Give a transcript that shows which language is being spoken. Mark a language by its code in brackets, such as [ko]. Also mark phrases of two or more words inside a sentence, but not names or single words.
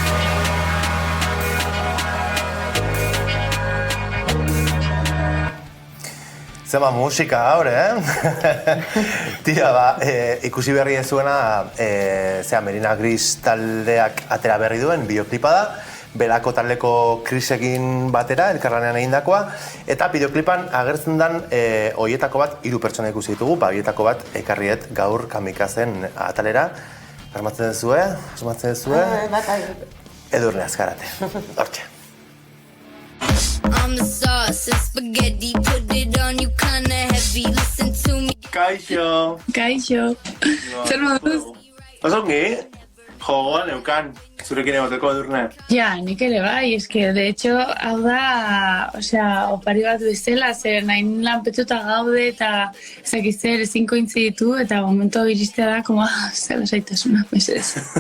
[eu] Zema musika gaur, Tira, ikusi berri ez zuena, Merina Gris taldeak atera berri duen bideoklipa da, Belako taldeko Krisekin batera, elkarlanean egindakoa, eta bideoklipan agertzen den hoietako bat 3 pertsona ikusi ditugu, hoietako bat ekarriet gaur kamikazen atalera. Asmatzen duzue? Edurne Azkarate. Hortxe. [en] I'm the sauce, and spaghetti, put it on you kinda heavy, listen to me. [eu] Kaixo! Zer moduz? Osongi, jogoan eukan, zurekin egoteko Edurne. Ja, nik ere bai, eske, [es] de hecho, [eu] hau da, opari bat bezala, zer nahin lanpetuta gaude eta zer ezinko intzi ditu, eta momentu iristea da, como, zer lasaitasuna, mesedez.